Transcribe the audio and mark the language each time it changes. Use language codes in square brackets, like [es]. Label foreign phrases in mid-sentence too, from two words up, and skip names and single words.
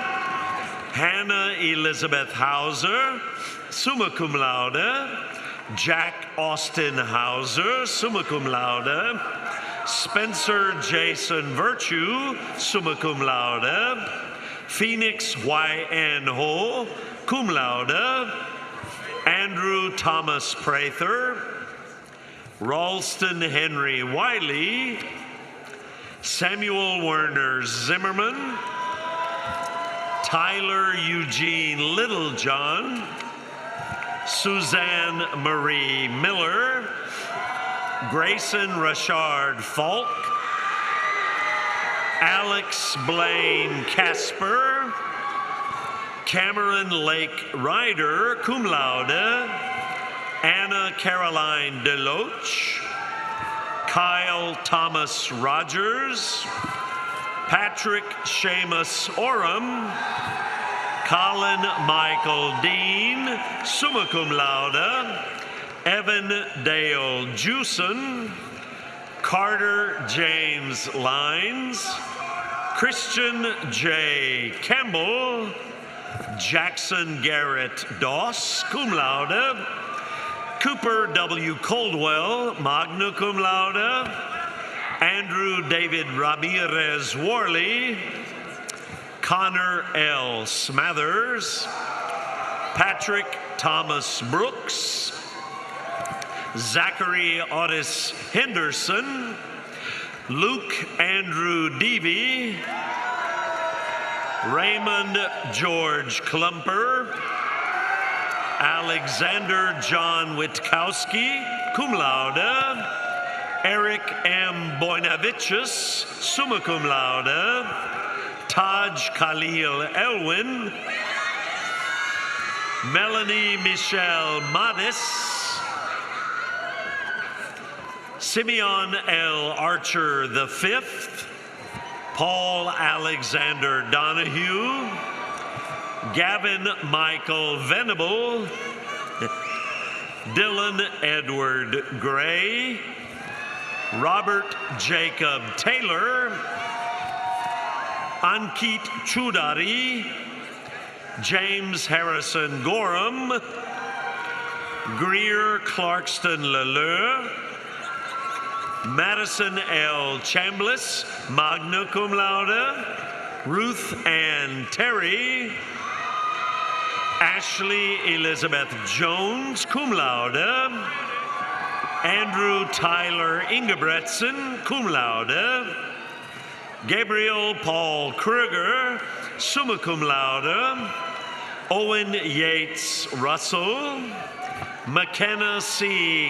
[en] Hannah Elizabeth Hauser, [la] summa cum laude. [en] Jack Austin Hauser, [la] summa cum laude. [en] Spencer Jason Virtue, [la] summa cum laude. [en] Phoenix Y.N. Ho, [la] cum laude. [en] Andrew Thomas Prather. Ralston Henry Wiley. Samuel Werner Zimmerman. Tyler Eugene Littlejohn. Suzanne Marie Miller. Grayson Rashard Falk. Alex Blaine Casper. Cameron Lake Ryder, [la] cum laude. [en] Anna Caroline Deloach. Kyle Thomas Rogers. Patrick Seamus Oram. Colin Michael Dean, [la] summa cum laude. [en] Evan Dale Jewson. Carter James Lines. Christian J. Campbell. Jackson Garrett Doss, [la] cum laude. [en] Cooper W. [la] Coldwell, magna cum laude. [en] Andrew David Ramirez Worley. Connor L. Smathers. Patrick Thomas Brooks. Zachary Otis Henderson. Luke Andrew Deavy. Raymond George Klumper. Alexander John Witkowski, [la] cum laude. [en] Eric M. [la] Boinavicius, summa cum laude. [en] Taj Khalil Elwin. Melanie Michelle Mattis. Simeon L. Archer V. Paul Alexander Donahue. Gavin Michael Venable. Dylan Edward Gray. Robert Jacob Taylor. Ankit Chudari. James Harrison Gorham. Greer Clarkston Laleur, Madison L. [la] Chambliss, magna cum laude, [en] Ruth Ann Terry, Ashley Elizabeth Jones, [la] cum laude, [en] Andrew Tyler Ingebretson, [la] cum laude, [en] Gabriel Paul Kruger, [la] summa cum laude, [en] Owen Yates Russell, McKenna C.